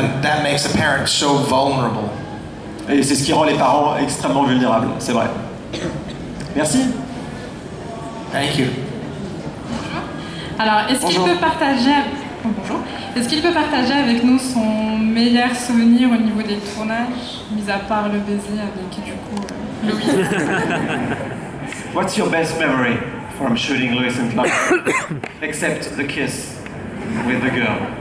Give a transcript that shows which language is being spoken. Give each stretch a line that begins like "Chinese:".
English: And that makes a parent so vulnerable.
French: Et c'est ce qui rend les parents extrêmement vulnérables, c'est vrai. Merci.
English: Thank you.
French: Alors, est-ce qu'il peut partager... bonjour. Est-ce qu'il peut partager avec nous son meilleur souvenir au niveau des tournages, mis à part le baiser avec, du coup, Lois?
English: What's your best memory from shooting Lois and Clark, except the kiss with the girl?